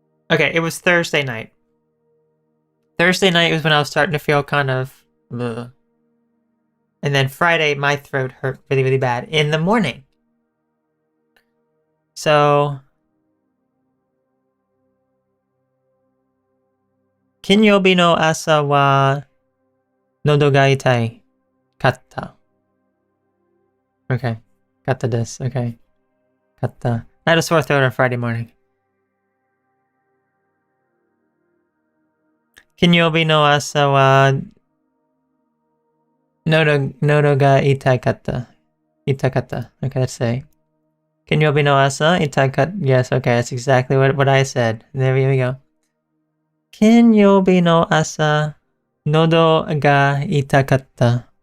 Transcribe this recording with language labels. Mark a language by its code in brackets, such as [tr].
[en] Okay, it was Thursday night. Thursday night was when I was starting to feel kind of, ugh. And then Friday, my throat hurt really, really bad in the morning. [ja] So, 金曜日の朝は喉が痛いかった。 Okay. かったです。Okay. かった。 [en] I had a sore throat on Friday morning. [ja] 金曜日の朝は喉が痛かった。痛かった。 [en] Okay, let's say. [ja] 金曜日の朝痛かった。 [en] Yes, okay, that's exactly what I said. There we go. [ja] 金曜日の朝喉が痛かった。